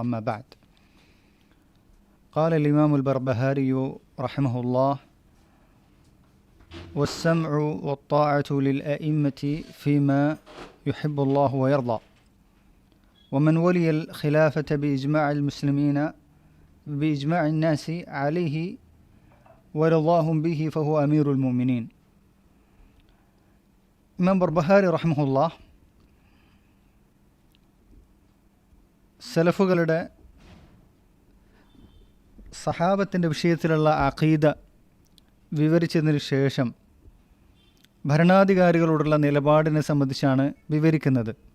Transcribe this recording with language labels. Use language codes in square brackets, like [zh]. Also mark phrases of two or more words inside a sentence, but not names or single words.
[ar] أما بعد، قال الإمام البربهاري رحمه الله: والسمع والطاعة للأئمة فيما يحب الله ويرضى، ومن ولي الخلافة بإجماع المسلمين بإجماع الناس عليه ورضاهم به فهو أمير المؤمنين. [ml] ഇമാം ബർബഹാരി റഹ്മഹുല്ലാഹ് സലഫുകളുടെ സഹാബത്തിൻ്റെ വിഷയത്തിലുള്ള അഖീദ വിവരിച്ചതിന് ശേഷം ഭരണാധികാരികളോടുള്ള നിലപാടിനെ സംബന്ധിച്ചാണ് വിവരിക്കുന്നത്.